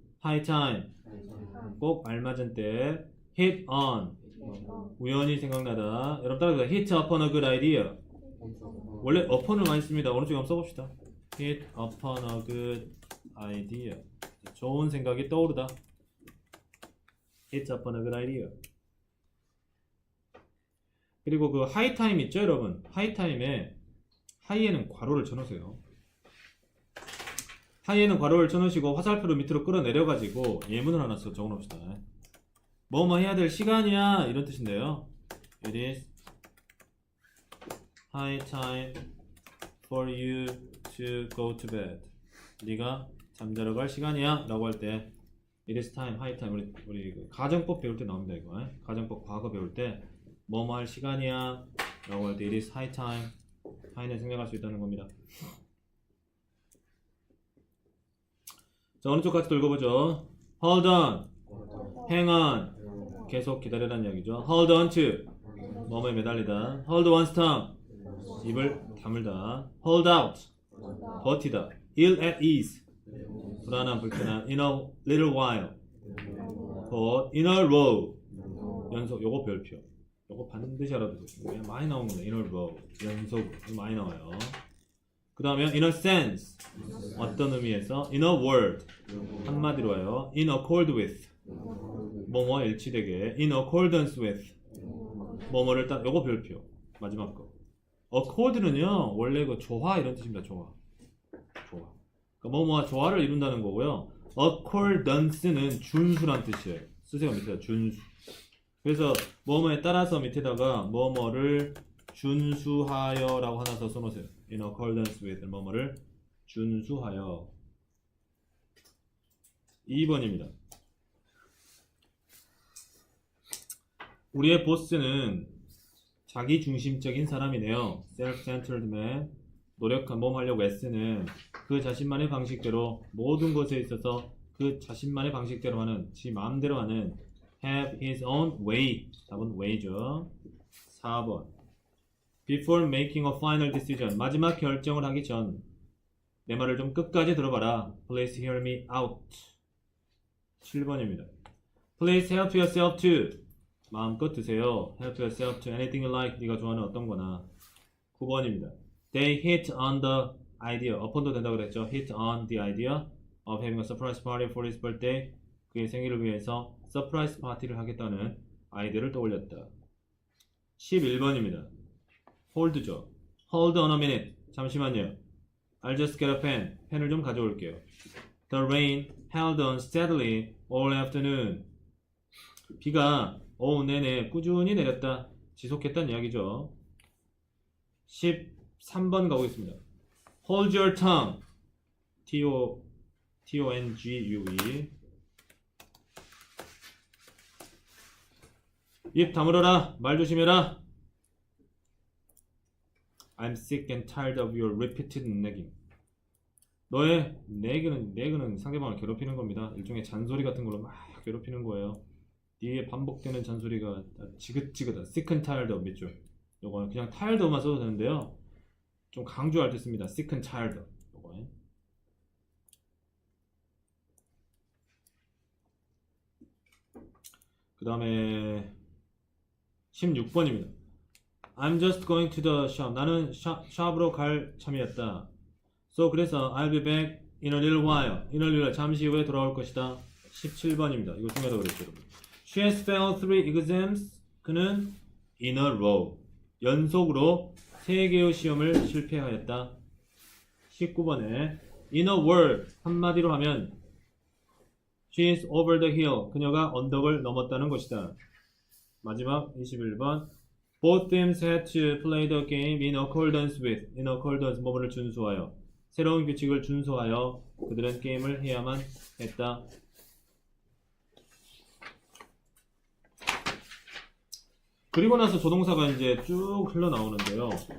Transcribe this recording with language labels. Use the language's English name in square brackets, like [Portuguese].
[Korean] high time 꼭 알맞은 때. hit on 우연히 생각나다. 여러분 따라서 [English] hit upon a good idea. [Korean] 원래 upon을 많이 씁니다. 오른쪽에 한번 써봅시다. [English] hit upon a good idea. [Korean] 좋은 생각이 떠오르다. hit upon a good idea. 그리고 그 high time 있죠 여러분. high time에 high에는 괄호를 쳐놓으세요. high에는 괄호를 쳐놓으시고 화살표를 밑으로 끌어내려가지고 예문을 하나 적어놓읍시다. 뭐뭐 해야 될 시간이야 이런 뜻인데요. [English] It is high time for you to go to bed. [Korean] 네가 잠자러 갈 시간이야 라고 할 때 [English] It is time, high time. [Korean] 우리 그 가정법 배울 때 나옵니다 이거. 가정법 과거 배울 때 뭐뭐 할 시간이야 라고 할 때 [English] It is high time. [Korean] high는 생략할 수 있다는 겁니다. 자 어느 쪽 같이 또 읽어보죠. Hold on, hang on 계속 기다리라는 이야기죠. Hold on to 뭐뭐에 매달리다. Hold one's tongue 입을 다물다. Hold out 버티다. Ill at ease 불안한 불편한. [English] In a little while but in a row 연속. [Korean] 요거 별표 요거 반드시 알아두세요. 많이 나온 겁니다. In a row 연속 많이 나와요. 그 다음에 in a sense 어떤 의미에서. in a word 한마디로 해요. in accord with 뭐뭐 일치되게. in accordance with 뭐뭐를 딱 요거 별표 마지막 거. accord는요 원래 그 조화 이런 뜻입니다. 조화 그러니까 뭐뭐 조화를 이룬다는 거고요. accordance는 준수란 뜻이에요. 쓰세요 밑에다 준수. 그래서 뭐뭐에 따라서 밑에다가 뭐뭐를 준수하여 라고 하나 더 써놓으세요. in accordance with 뭐뭐를 준수하여. 2번입니다. 우리의 보스는 자기중심적인 사람이네요. [English] self-centered man. [Korean] 노력한 몸 하려고 애쓰는 그 자신만의 방식대로 모든 것에 있어서 그 자신만의 방식대로 하는 지 마음대로 하는 have his own way. 답은 way죠. 4번. [English] Before making a final decision. [Korean] 마지막 결정을 하기 전 내 말을 좀 끝까지 들어봐라. [English] Please hear me out. [Korean] 7번입니다. [English] Please help yourself to. [Korean] 마음껏 드세요. [English] Help yourself to anything you like. [Korean] 네가 좋아하는 어떤 거나. 9번입니다. [English] They hit on the idea. [Korean] upon도 된다고 그랬죠. [English] Hit on the idea of having a surprise party for his birthday. [Korean] 그의 생일을 위해서 서프라이즈 파티를 하겠다는 아이디어를 떠올렸다. [English] 11번입니다. hold죠. hold on a minute. [Korean] 잠시만요. [English] I'll just get a pen. [Korean] 펜을 좀 가져올게요. [English] The rain held on steadily all afternoon. [Korean] 비가 오후 내내 꾸준히 내렸다. 지속했다는 이야기죠. 13번 가보겠습니다. [English] Hold your tongue. T-O-N-G-U-E. [Korean] 입 다물어라. 말 조심해라. [English] I'm sick and tired of your repeated nagging. [Korean] 너의 내그는 상대방을 괴롭히는 겁니다. 일종의 잔소리 같은 걸로 막 괴롭히는 거예요. 뒤에 반복되는 잔소리가 지긋지긋하다. sick and tired of 있죠. 요거는 그냥 tired of만 써도 되는데요. 좀 강조할 때 씁니다. sick and tired of. 요거. 그 다음에 16번입니다. [English] I'm just going to the shop. [Korean] 나는 샵으로 갈 참이었다. [English] So 그래서 I'll be back in a little while. [Korean] in a little 잠시 후에 돌아올 것이다. 17번입니다. 이거 중요하다고 그랬죠, 여러분. [English] She has failed 3 exams. [Korean] 그는 [English] in a row. [Korean] 연속으로 3개의 시험을 실패하였다. 19번에 in a word. 한마디로 하면 [English] She is over the hill. [Korean] 그녀가 언덕을 넘었다는 것이다. 마지막 21번. [English] Both teams had to play the game in accordance with. [Korean] in accordance 뭐뭐를 준수하여. 새로운 규칙을 준수하여 그들은 게임을 해야만 했다. 그리고 나서 조동사가 이제 쭉 흘러나오는데요.